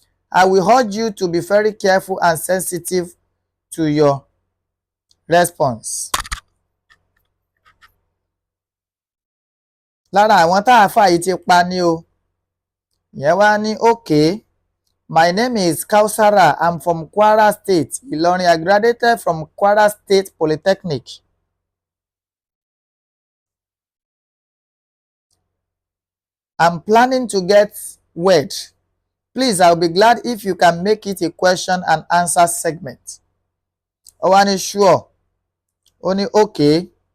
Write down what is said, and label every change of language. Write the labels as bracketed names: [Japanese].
[English] I will urge you to be very careful and sensitive to your response. [Yoruba] Lára àwọn tá àáfàá yìí ti pa ní o. Ìyẹn wá ní [English] okay, my name is Kausara, I'm from Kwara State, Ilorin. I graduated from Kwara State Polytechnic. I'm planning to get wed. Please, I'll be glad if you can make it a question and answer segment. [Yoruba] Ó wá ní sure. Ó ní okay.